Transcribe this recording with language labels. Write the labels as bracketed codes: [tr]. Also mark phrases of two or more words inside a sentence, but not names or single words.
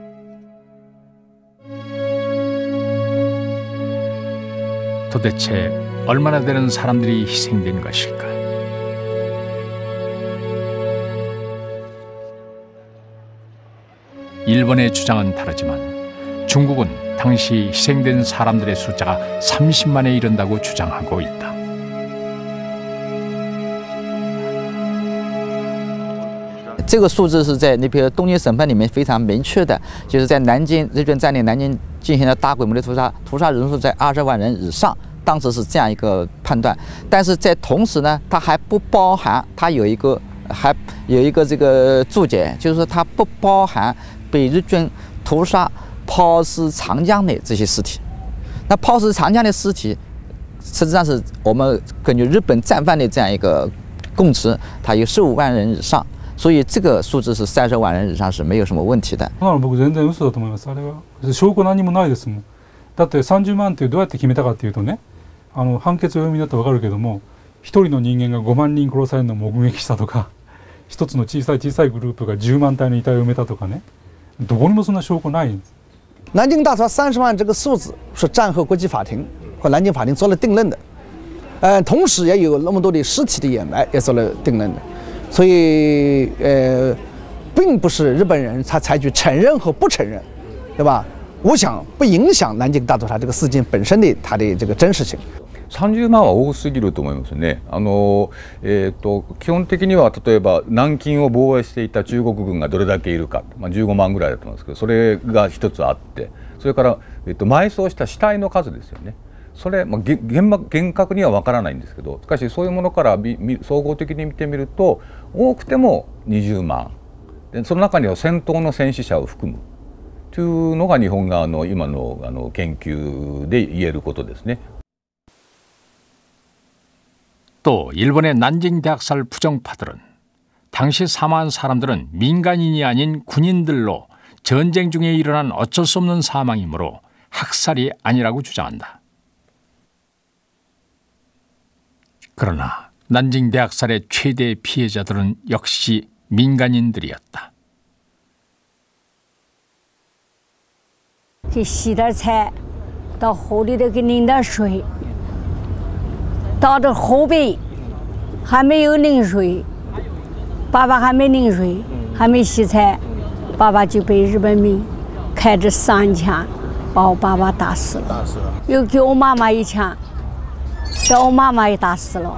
[ko] 도대체 얼마나 되는 사람들이 희생된 것일까? 일본의 주장은 다르지만 중국은 당시 희생된 사람들의 숫자가 30만에 이른다고 주장하고 있다. [zh] 这个数字是在那篇东京审判里面非常明确的，就是在南京日军占领南京进行了大规模的屠杀人数在20万人以上，当时是这样一个判断。但是在同时呢，它还不包含，它有一个这个注解，就是说它不包含被日军屠杀抛尸长江的这些尸体。那抛尸长江的尸体，实际上是我们根据日本战犯的这样一个供词，它有15万人以上。所以这个数字是30万人以上是没有什么问题的。 [ja] 僕全然嘘だと思います。あれは証拠何もないですもん。だって30万ってどうやって決めたかっていうとね、判決を読みになってわかるけども、一人の人間が5万人殺されるのを目撃したとか、一つの小さいグループが10万体の遺体を埋めたとかね、どこにもそんな証拠ないんです。 [zh] 南京大屠杀30万这个数字是战后国际法庭和南京法庭做了定论的，同时也有那么多的尸体的掩埋也做了定论的。所以，并不是日本人他采取承认和不承認，对吧？我想不影響南京大屠殺这个事件本身的它的这个真实性。 [ja] 30万は多すぎると思いますね。基本的には例えば南京を防衛していた中国軍がどれだけいるか、15万ぐらいだと思うんですけど、それが一つあって、それから埋葬した死体の数ですよね。それ、厳格には分からないんですけど、しかしそういうものから総合的に見てみると多くても20万で、その中には戦闘の戦死者を含むというのが日本側の今の研究で言えることですね。 [ko] 또 일본의 난징 대학살 부정파들은 당시 사망한 사람들은 민간인이 아닌 군인들로 전쟁 중에 일어난 어쩔 수 없는 사망이므로 학살이 아니라고 주장한다. 그러나 난징 대학살의 최대 피해자들은 역시 민간인들이었다. [zh] 给洗点菜，到河里头给拧点水，到这河边还没有拧水，爸爸还没拧水，还没洗菜，爸爸就被日本兵开着3枪把我爸爸打死了，又给我妈妈1枪，把我妈妈也打死了。